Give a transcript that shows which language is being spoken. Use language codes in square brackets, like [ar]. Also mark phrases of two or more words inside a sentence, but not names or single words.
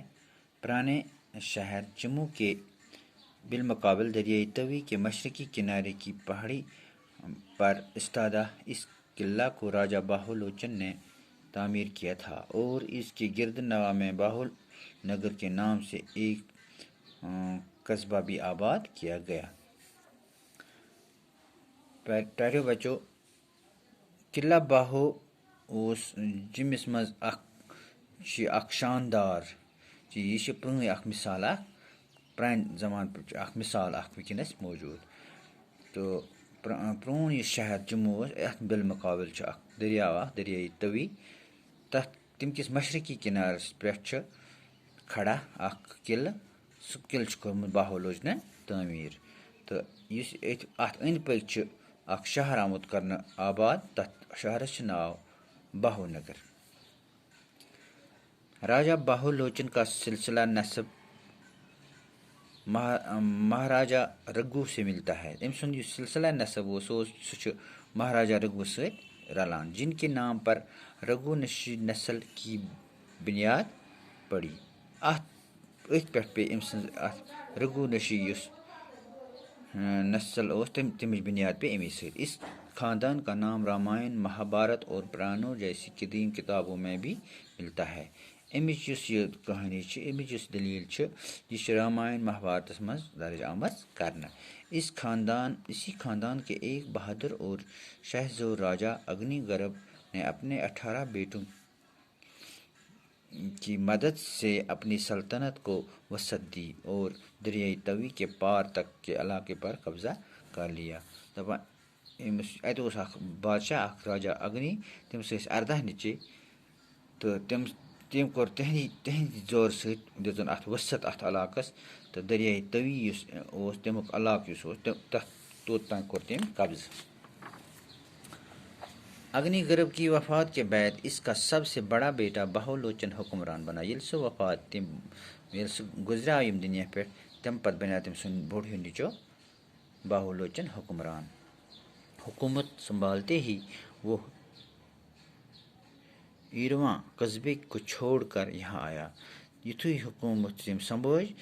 [ur] پرانے شہر جموں کے بالمقابل دریائے توی کے مشرقی کنارے کی پہاڑی پر استادہ اس قلعہ کو راجہ باہو لوچن نے تعمیر کیا تھا اور اس کے گرد نواح میں باہو نگر کے نام سے ایک قصبہ بھی آباد کیا گیا۔ [ks] پیارے بچوں، قلعہ باہو جمس مز اخ شاندار یہ پرٛٲنۍ اخ مثال اخ پرانہِ زمانہٕ پٮ۪ٹھ اخ مثال اخ وٕنکٮ۪نس موجود۔ تہٕ پرٛون یُس شہر جموں اوس، اتھ بالمقابل چھُ اکھ دٔریاو اکھ دریائے توی، تمہِ کِس مشرقی کنارس پٮ۪ٹھ چھُ کھڑا اکھ قلعہ۔ سُہ قلعہٕ چھُ کوٚرمُت باہو لوچنن تعمیٖر، تہٕ یُس اتھ أنٛدۍ پٔکۍ چھُ اکھ شہر آمُت کرنہٕ آباد، تتھ شہرس چھُ ناو باہو نگر۔ [ur] راجہ باہو لوچن کا سلسلہ نسب مہاراجہ رگھو سے ملتا ہے۔ [ks] تٔمۍ سُنٛد یُس سلسلہ نسب اوس سُہ چھُ مہاراجہ رگھو سۭتۍ رلان، [ur] جن کے نام پر رگھو نسل کی بنیاد پڑی۔ [ks] أتھۍ پٮ۪ٹھ پے أمۍ سٕنٛز اتھ رگھو یُس نسل اوس تمِچ بنیاد پے امی سۭتۍ۔ [ur] اس خاندان کا نام رامائن، مہابھارت اور پرانوں جیسی قدیم کتابوں میں بھی ملتا ہے۔ [ks] امِچ یُس یہ کہانی چھِ، امِچ یُس دلیل چھِ، یہ چھِ رامائن مہابھارتس منٛز درج آمٕژ کرنہٕ۔ [ur] اسی خاندان کے ایک بہادر اور شہزور راجہ اگنی گرب نے اپنے 18 بیٹوں کی مدد سے اپنی سلطنت کو وسعت دی اور دریائے توی کے پار تک کے علاقے پر قبضہ کر لیا۔ [ks] اتہِ اوس اکھ بادشاہ اکھ راجہ اگنی، تٔمِس ٲسۍ 14 نیٚچِوۍ، تہٕ تٔمۍ کوٚر تِہنٛدِ زورٕ سۭتۍ دِژٕن اتھ وسعت اتھ علاقس، تہٕ دریائے توی یُس اوس تمیُک علاقہٕ یُس اوس توٚت تام کوٚر تٔمۍ قبضہٕ۔ [ur] اگنی گرب کی وفات کے بعد اس کا سب سے بڑا بیٹا باہو لوچن حکمران بنا۔ [ks] ییٚلہِ سُہ گُزریٛوو ییٚمہِ دُنیا پٮ۪ٹھ، تمہِ پتہٕ بنیٛوو تٔمۍ سُنٛد بوٚڑ ہیوٗ نیٚچو باہو لوچن حکمران۔ [ur] حکومت سنبھالتے ہی وہ ایرواں قصبے کو چھوڑ کر یہاں آیا۔ [ks] یُتھُے حکومت تٔمۍ سنبھٲج